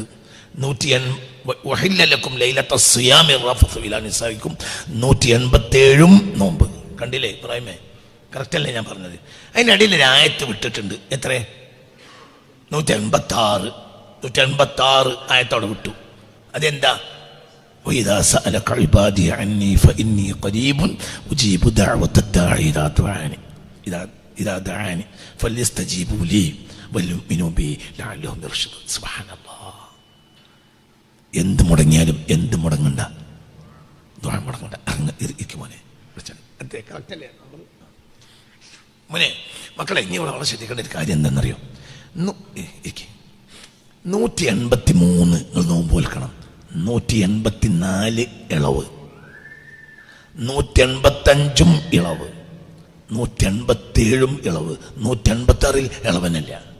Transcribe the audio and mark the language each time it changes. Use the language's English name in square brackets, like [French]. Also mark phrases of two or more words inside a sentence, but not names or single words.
[Arabic] 180 لكم ليلة الصيام الرفث إلى نسائكم 187 നോമ്പ്. [Malayalam] കണ്ടില്ലേ ഇബ്രാഹിമേ? കറക്റ്റ് അല്ലേ ഞാൻ പറഞ്ഞത്? അതിനിടയിൽ ഒരു ആയത്ത് വിട്ടിട്ടുണ്ട്. എത്ര? 186 ആയത്തോടെ വിട്ടു. അതെന്താ? [Arabic] وإذا سألك عبادي عني فإني قريب أجيب دعوة الداعي إذا دعاني فليستجيبوا لي وليؤمنوا بي لعلهم يرشدون. سبحان الله. [Malayalam] എന്ത് മുടങ്ങിയാലും എന്ത് മുടങ്ങണ്ട, ദുആ മുടങ്ങണ്ട. മോനെ മോനെ മക്കളെ, ഇനി വളരെ ശ്രദ്ധിക്കേണ്ട ഒരു കാര്യം എന്താണെന്നറിയോ? 183 നോമ്പ് വെൽക്കണം, 184 ഇളവ്, 185 ഇളവ്, 187 ഇളവ്, 186 ഇളവനല്ല.